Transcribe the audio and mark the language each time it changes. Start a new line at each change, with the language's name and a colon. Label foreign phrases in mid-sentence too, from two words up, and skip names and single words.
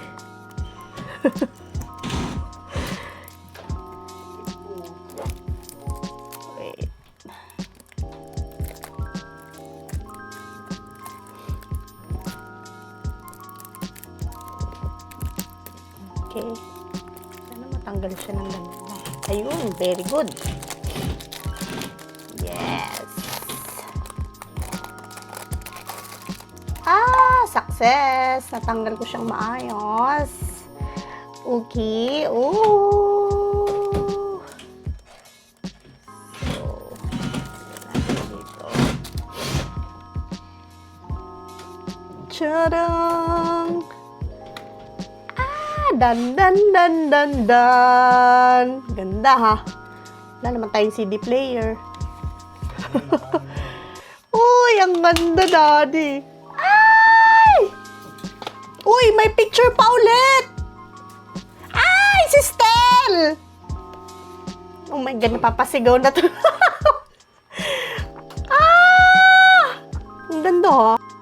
English: Wait. Okay.
Filipino: Sana matanggal siya ng ganda. Ayun,
English: very good. Yes. Ah, success.
Filipino: Natanggal ko siyang maayos.
English: Okay. Ooh.
Filipino: So, dito. Tadang! Dan, dan, dan, dan, dan. Ganda, ha? Wala naman tayong CD player. Uy, ang ganda, Daddy. Ay! Uy, may picture pa ulit. Ay, si Stel!
English: Oh my God,
Filipino: napapasigaw na to. Ah! Ang ganda, ha?